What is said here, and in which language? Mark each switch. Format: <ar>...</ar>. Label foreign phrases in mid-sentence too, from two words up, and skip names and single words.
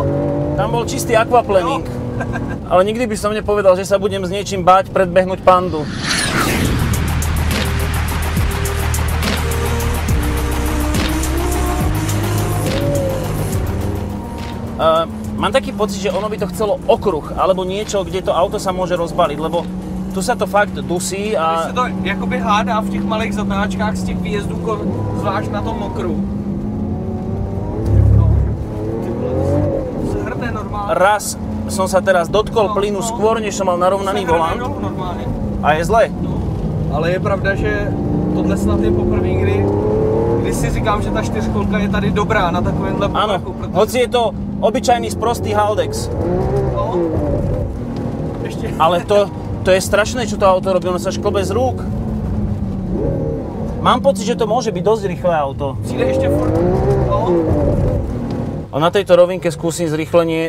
<sk>Tam bol čistý aquaplaning. Ale nikdy by som nepovedal, že sa budem s niečím báť predbehnúť Pandu. Mám taký pocit, že ono by to chcelo okruh, alebo niečo, kde to auto sa môže rozbaliť, lebo tu sa to fakt dusí a...</sk> <cs>Když se to jakoby hádá v těch malých zatáčkách z těch výjezdů, zvlášť na tom okruhu. No, ty vole, to se hrne normálně.</cs> <sk>Raz som sa teraz dotkol plynu skôr, než som mal narovnaný volant.</sk> <cs>Normálně.</cs> <sk>A je zle.</sk> <cs>No, ale je pravda, že tohle snad je poprvé, kdy si říkám, že ta čtyřkolka je tady dobrá na takovémhle povrchu.</cs> <sk>Áno, hoci je to obyčajný sprostý Haldex. No, ešte... Ale to je strašné, čo to auto robí, ono sa škobe z rúk. Mám pocit, že to môže byť dosť rýchle auto.</sk> <cs>Přijde ešte furt, no.</cs> <sk>A na tejto rovinke skúsim zrýchlenie.</sk>